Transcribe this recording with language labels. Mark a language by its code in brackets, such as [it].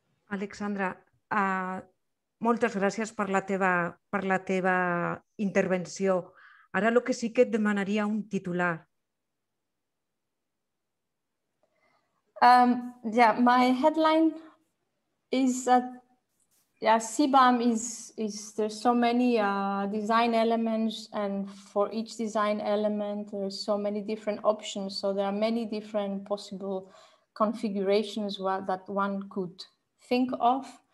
[ca] Alexandra, moltes gràcies per la teva intervenció. Ara el que sí que et demanaria un titular. [en] Yeah, my headline is that CBAM there's so many design elements, and for each design element there's so many different options. So there are many different possible configurations that one could think of.